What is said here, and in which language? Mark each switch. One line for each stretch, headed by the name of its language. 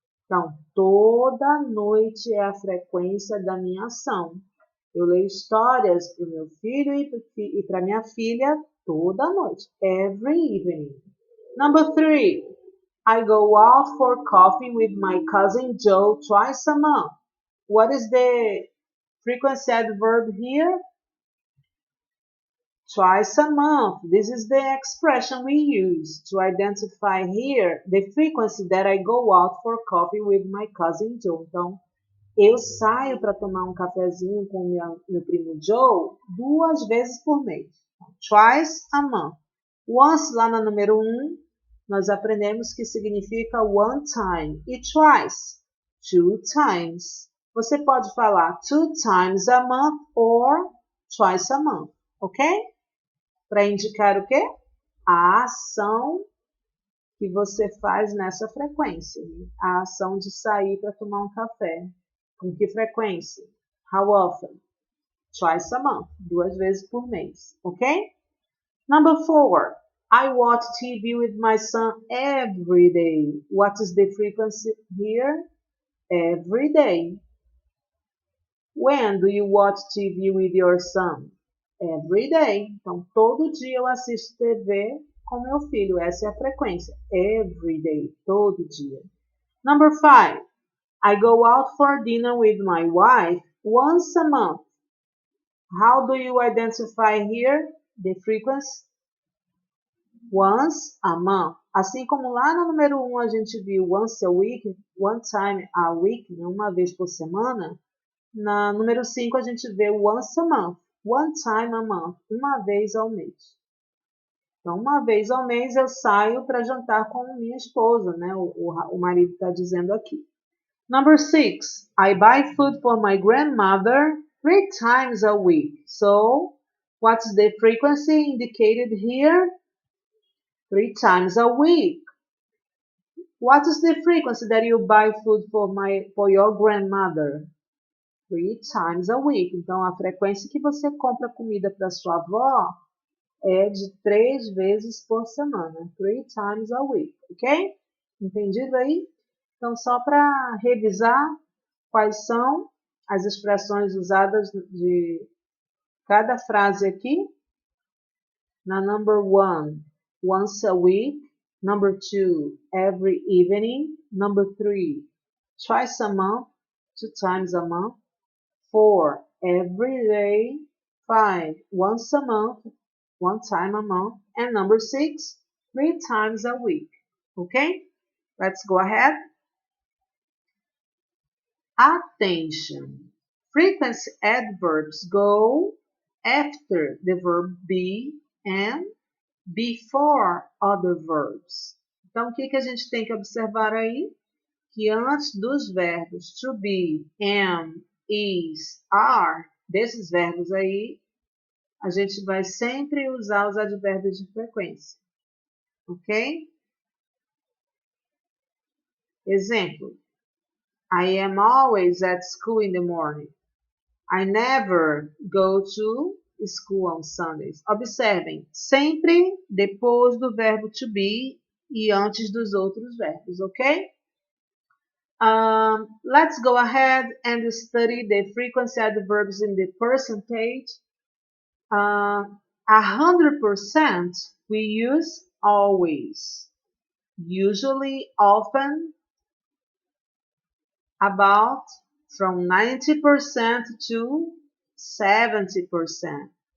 Portuguese: Então, toda noite é a frequência da minha ação. Eu leio histórias para o meu filho e para minha filha toda noite.
English: Every evening. Number 3. I go out for coffee with my cousin Joe twice a month. What is the frequency adverb here? Twice a month. This is the expression we use to identify here the frequency that I go out for coffee with my cousin Joe.
Portuguese: Então, eu saio para tomar um cafezinho com meu primo Joe 2 vezes por mês.
English: Twice a month.
Portuguese: Once, lá na número 1, nós aprendemos que significa one time.
English: E twice, 2 times.
Portuguese: Você pode falar
English: 2 times a month or twice a month, ok?
Portuguese: Para indicar o quê? A ação que você faz nessa frequência. A ação de sair para tomar um café. Com que frequência?
English: How often? Twice a month.
Portuguese: 2 vezes por mês, ok?
English: Number 4. I watch TV with my son every day. What is the frequency here? Every day. When do you watch TV with your son? Every day.
Portuguese: Então, todo dia eu assisto TV com meu filho. Essa é a frequência.
English: Every day.
Portuguese: Todo dia.
English: Number 5. I go out for dinner with my wife once a month. How do you identify here the frequency? Once a month.
Portuguese: Assim como lá no número 1 a gente viu
English: once a week, one time a week,
Portuguese: uma vez por semana, na número 5 a gente vê
English: once a month, one time a month,
Portuguese: uma vez ao mês. Então, uma vez ao mês eu saio para jantar com minha esposa, né? O marido está dizendo aqui.
English: Number 6, I buy food for my grandmother 3 times a week. So, what's the frequency indicated here? 3 times a week. What is the frequency that you buy food for your grandmother? 3 times a week.
Portuguese: Então, a frequência que você compra comida para sua avó é de 3 vezes por semana.
English: 3 times a week, ok?
Portuguese: Entendido aí? Então, só para revisar quais são as expressões usadas de cada frase aqui.
English: Na number 1, once a week. Number 2, every evening. Number 3, twice a month, 2 times a month. 4, every day. 5, once a month, 1 time a month. And number 6, 3 times a week. Okay? Let's go ahead. Attention. Frequency adverbs go after the verb be and before other verbs.
Portuguese: Então, o que a gente tem que observar aí? Que antes dos verbos to be, am, is, are, desses verbos aí, a gente vai sempre usar os advérbios de frequência. ok?
English: Example, I am always at school in the morning. I never go to school on Sundays.
Portuguese: Observem, sempre depois do verbo to be e antes dos outros verbos, ok?
English: Let's go ahead and study the frequency adverbs in the percentage. 100% we use always, usually, often, about, from 90% to 70%.